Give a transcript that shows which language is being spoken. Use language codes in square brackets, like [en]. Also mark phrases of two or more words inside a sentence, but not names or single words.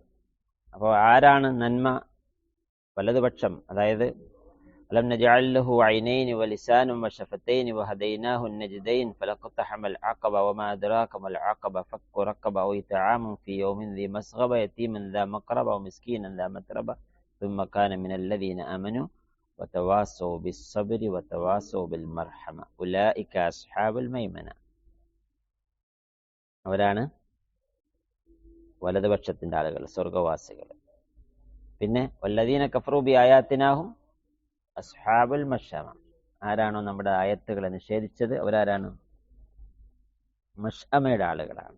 [ml] അപ്പോൾ ആരാണ് നന്മ? വലതുപക്ഷം, അതായത് [ar] ألم نجعل له عينين ولسانا وشفتين وهديناه النجدين فلا اقتحم العقبة وما أدراك ما العقبة فك رقبة أو إطعام في يوم ذي مسغبة يتيما ذا مقربة ومسكينا ذا متربة ثم كان من الذين آمنوا وتواصوا بالصبر وتواصوا بالمرحمة أولئك أصحاب الميمنة. [ml] അവരാണ് വലതുപക്ഷത്തിന്റെ ആളുകൾ, സ്വർഗവാസികൾ. പിന്നെ [ar] والذين كفروا بآياتنا هم أصحاب المشأمة, [ml] ആരാണോ നമ്മുടെ ആയത്തുകളെ നിഷേധിച്ചത് അവരാരാണ്? മഷ്അമയുടെ ആളുകളാണ്.